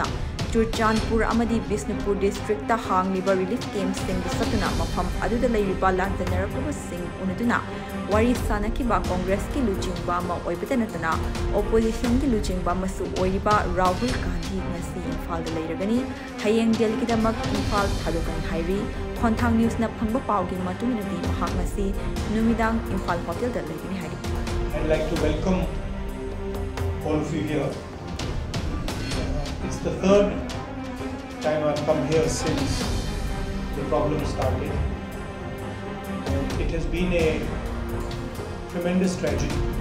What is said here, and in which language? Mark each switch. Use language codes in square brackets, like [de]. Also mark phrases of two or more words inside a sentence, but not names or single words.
[mni] Churchandpur Amadi Bisnupur District ta hang liba [en] relief camp [mni] sing the satuna mafam aduda riba lantanarapaba sing unaduna wari sanakiba Congress ki luchingba ma oibatanatana opposition ki luchingba masu oiriba Rahul Gandhi ngasi Imphal da leiragani hayeng delkidamak Imphal thadokani hairi Khontang News na phangba pawgi matuminadi mahak ngasi numidang Imphal Hotel da leiragani hairi. [en] I'd like to welcome all of you here. It's the third time I've come here since the problem started. And it has been a tremendous tragedy.